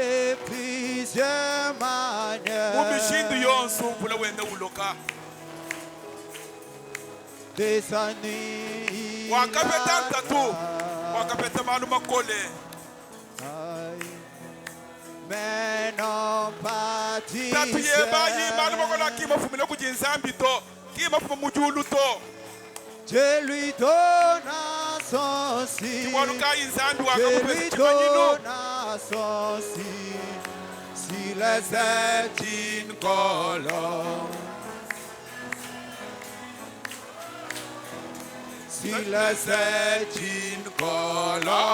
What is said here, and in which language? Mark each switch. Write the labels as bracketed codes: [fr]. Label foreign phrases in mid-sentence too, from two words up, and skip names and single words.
[lua] mumishindu yonsu mpula wenda uloka wakapeta ntatu wakapeta manu makole tatu yebayi manu makola kima fumile kujinzambi to kima fumu mujulu to [fr] Je lui donna son signe. Je lui donna son signe. S'il est une colombe. S'il est une colombe.